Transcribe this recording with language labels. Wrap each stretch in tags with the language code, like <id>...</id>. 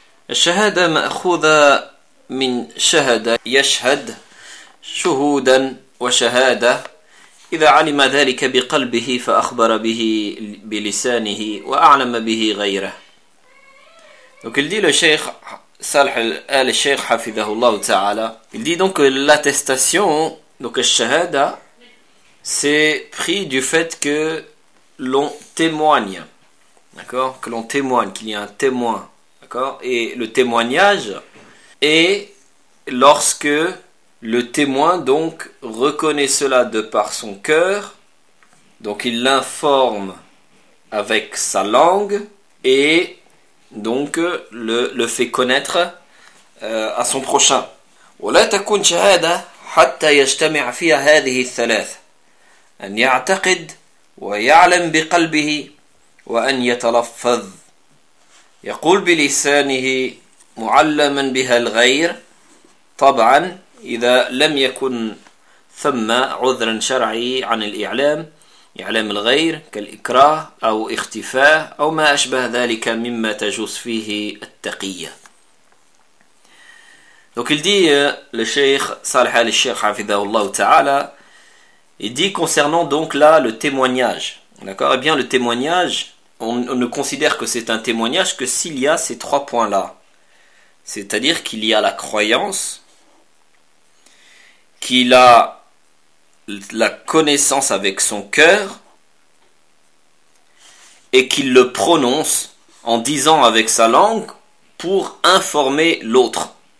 <ar>Shahada ma'khudha min shahada yashhad shuhudan wa shahada إذا علم ذلك بقلبه فأخبر به بلسانه وأعلم به غيره.</ar> <fr>Donc il dit le Cheikh Salih al-Sheikh حفظه الله تعالى. Il dit donc que l'attestation, donc le shahada, c'est pris du fait que l'on témoigne. D'accord ? Que l'on témoigne, qu'il y a un témoin. D'accord ? Et le témoignage est lorsque le témoin donc reconnaît cela de par son cœur, donc il l'informe avec sa langue et donc le fait connaître à son prochain.</fr> <ar>ولا تكون شهادة حتى يجتمع فيها هذه الثلاث أن يعتقد ويعلم بقلبه وأن يتلفظ يقول بلسانه معلما بها الغير طبعا إذا لم يكن ثم عذرا شرعي عن الإعلام إعلام الغير كالإكراه أو اختفاء أو ما أشبه ذلك مما تجوز فيه التقية.</ar> <fr>Donc il dit le Cheikh Salih al-Sheikh hafidhahu Allah ta'ala, il dit concernant donc là le témoignage, d'accord, et bien le témoignage, on ne considère que c'est un témoignage que s'il y a ces trois points là, c'est-à-dire qu'il y a la croyance, qu'il a la connaissance avec son cœur et qu'il le prononce en disant avec sa langue pour informer l'autre.</fr>